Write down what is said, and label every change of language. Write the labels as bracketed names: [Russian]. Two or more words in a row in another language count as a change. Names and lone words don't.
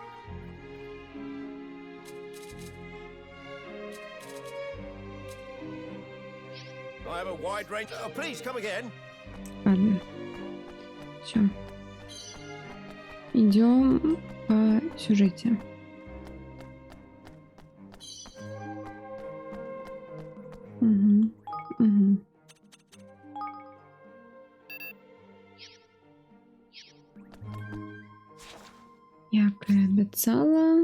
[English] I have a wide range. Oh, please come again. [Russian] Ладно. Все. Идем по сюжете. Угу. Угу. [Ukrainian] Як і обіцяла.